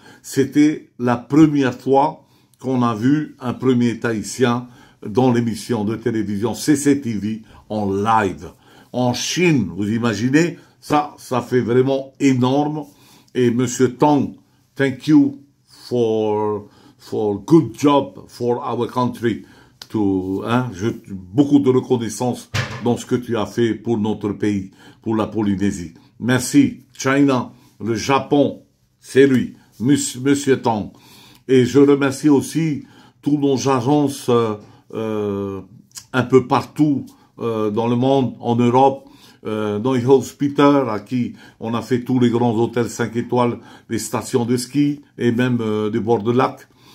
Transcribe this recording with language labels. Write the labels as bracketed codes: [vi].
[fr] C'était la première fois qu'on a vu un premier tahitien dans l'émission de télévision CCTV en live. En Chine, vous imaginez, ça fait vraiment énorme. Et [en] Monsieur Tang, thank you for good job for our country. [fr] Beaucoup de reconnaissance dans ce que tu as fait pour notre pays, pour la Polynésie. Merci. China, le Japon, c'est lui, Monsieur Tang. Et je remercie aussi tous nos agences un peu partout dans le monde, en Europe, Neuhaus Peter, à qui on a fait tous les grands hôtels 5 étoiles, les stations de ski et même des bords de lac.